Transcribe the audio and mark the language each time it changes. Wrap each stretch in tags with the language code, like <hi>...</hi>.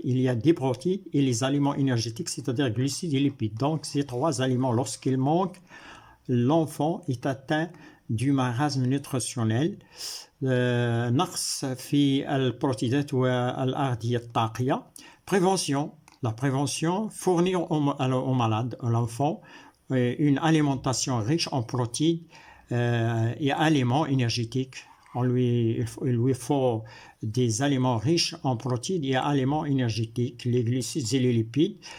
<fr>Il y a des protéines et les aliments énergétiques, c'est-à-dire glucides et lipides. Donc, ces trois aliments, lorsqu'ils manquent, l'enfant est atteint du marasme nutritionnel.</fr> <ar>نقص في البروتينات والأغذية الطاقية.</ar> <fr>Prévention. La prévention, fournir au malade, à l'enfant, une alimentation riche en protéines et aliments énergétiques. Il lui faut des aliments riches en protéines et aliments énergétiques, les glucides et les lipides.</fr>